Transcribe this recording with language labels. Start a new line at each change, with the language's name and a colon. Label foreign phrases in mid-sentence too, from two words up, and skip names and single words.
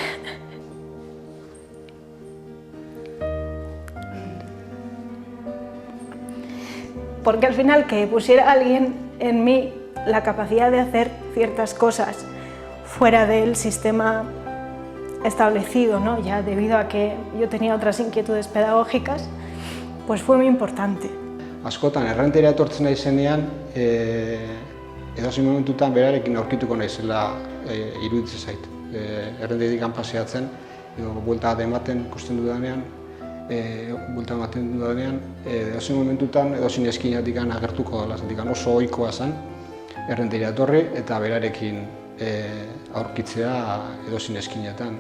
Spanish: Porque al final que pusiera alguien en mí la capacidad de hacer ciertas cosas fuera del sistema establecido, ¿no? Ya debido a que yo tenía otras inquietudes pedagógicas, pues fue muy importante.
Basque: Askotan, errenteria etortzen naizenean, edozein momentutan berarekin aurkituko naizela iruditzen zait. Errenteritik paseatzen, edo buelta ematen ikusten dudanean, edozein momentutan, edozein eskinatik agertuko dela, oso ohikoa zen errenteria etorri eta berarekin aurkitzea edozein eskinetan.